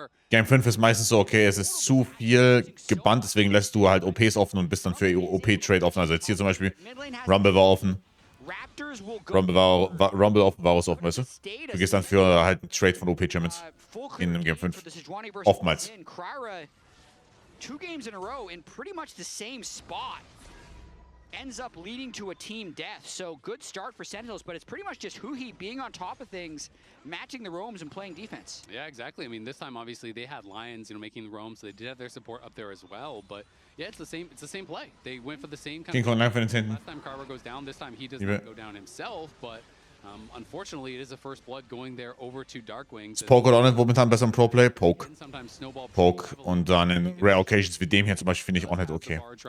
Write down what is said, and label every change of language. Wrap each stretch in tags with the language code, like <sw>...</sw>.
<de>Game 5 ist meistens so, okay, es ist zu viel gebannt, deswegen lässt du halt OPs offen und bist dann für OP-Trade offen. Also jetzt hier zum Beispiel, Rumble war offen. Rumble offen, Varus offen, weißt du? Du gehst dann für halt einen Trade von OP-Champions in dem Game 5. Oftmals.</de> <en>2 games in a row in pretty much the same spot ends up leading to a team death. So good start for Sentinels, but it's pretty much just Huhi being on top of things, matching the roams and playing defense. Yeah, exactly. I mean, this time obviously they had Lions, you know, making the roams, so they did have their support up there as well. But yeah, it's the same play. They went for the same kind of. Last time Carver goes down, this time he does not go down himself, but. Unfortunately, it is a first blood going there over to Darkwings.</en> <de>Poke oder auch nicht momentan besser im Pro-Play? Poke. Und dann in</de> <en>Rare Occasions</en> <de>wie dem hier zum Beispiel finde ich auch nicht okay.</de>